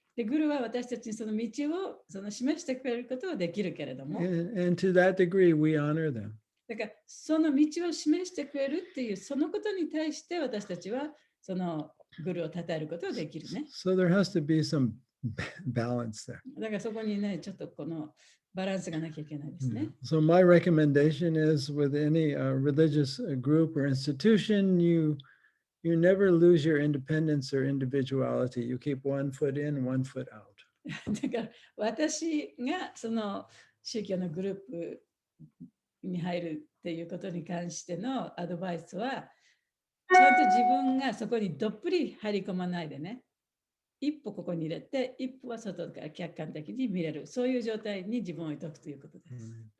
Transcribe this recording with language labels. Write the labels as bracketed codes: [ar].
[ja] で、グルは私たちにその道を示してくれることはできるけれども。 [en] And to that degree, we honor them. [ja] だから、その道を示してくれるっていう、そのことに対して私たちは、グルを称えることができるね。 [en] So there has to be some balance there. [ja] だからそこにね、ちょっとこのバランスがなきゃいけないですね。 [en] So my recommendation is with any religious group or institution, you never lose your independence or individuality. You keep one foot in, one foot out. [ja] だから私がその宗教のグループに入るっていうことに関してのアドバイスは、ちゃんと自分がそこにどっぷり入り込まないでね、一歩ここに入れて、一歩は外から客観的に見れる、そういう状態に自分を置いておくということです。